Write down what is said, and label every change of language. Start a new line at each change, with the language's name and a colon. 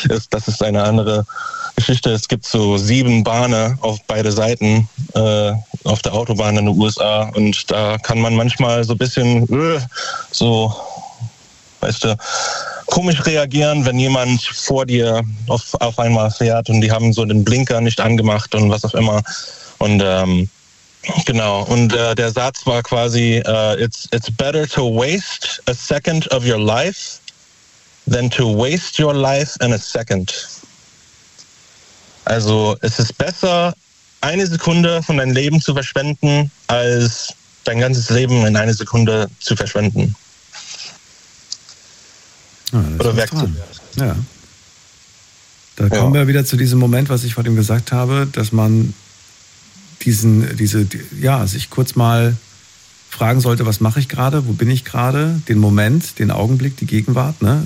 German: Das ist eine andere Geschichte. Es gibt so 7 Bahnen auf beide Seiten auf der Autobahn in den USA. Und da kann man manchmal so ein bisschen so, weißt du, komisch reagieren, wenn jemand vor dir auf einmal fährt und die haben so den Blinker nicht angemacht und was auch immer. Und der Satz war quasi,
English: it's better to waste a second of your life than to waste your life in a second.
German: Also es ist besser, eine Sekunde von deinem Leben zu verschwenden, als dein ganzes Leben in eine Sekunde zu verschwenden. Ah, oder wegzuwerfen. Ja. Da kommen wir wieder zu diesem Moment, was ich vorhin gesagt habe, dass man sich kurz mal fragen sollte, was mache ich gerade, wo bin ich gerade, den Moment, den Augenblick, die Gegenwart, ne?